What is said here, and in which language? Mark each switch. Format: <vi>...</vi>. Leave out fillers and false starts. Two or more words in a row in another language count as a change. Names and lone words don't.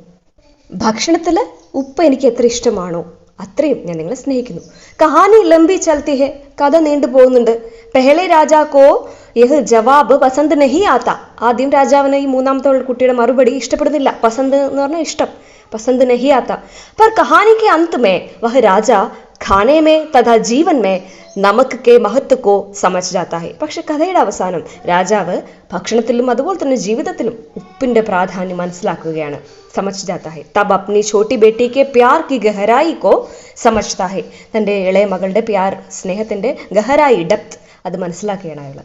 <ml>ഭക്ഷണത്തിൽ ഉപ്പ് എനിക്ക് എത്ര ഇഷ്ടമാണോ അത്രയും ഞാൻ നിങ്ങളെ സ്നേഹിക്കുന്നു.</ml> <hi>कहानी लंबी चलती है.</hi> <ml>കഥ നീണ്ടു പോകുന്നുണ്ട്.</ml> <hi>पहले राजा को यह जवाब पसंद नहीं आता.</hi> <ml>ആദ്യം രാജാവിന് ഈ മൂന്നാമത്തെ കുട്ടിയുടെ മറുപടി ഇഷ്ടപ്പെടുന്നില്ല. പസന്ത് എന്ന് പറഞ്ഞാൽ ഇഷ്ടം,</ml> <hi>पसंद नहीं आता. पर कहानी के अंत में वह राजा खाने में तथा जीवन में नमक के महत्व को समझ जाता है.</hi> <ml>പക്ഷെ കഥയുടെ അവസാനം രാജാവ് ഭക്ഷണത്തിലും അതുപോലെ തന്നെ ജീവിതത്തിലും ഉപ്പിന്റെ പ്രാധാന്യം മനസ്സിലാക്കുകയാണ്.</ml> <hi>समझ जाता है. तब अपनी छोटी बेटी के प्यार की गहराई को समझता है.</hi> <ml>തന്റെ ഇളയ മകളുടെ പ്യാർ, സ്നേഹത്തിന്റെ ഗഹരായി, ഡെപ്ത്, അത് മനസ്സിലാക്കുകയാണ് അയാൾ.</ml>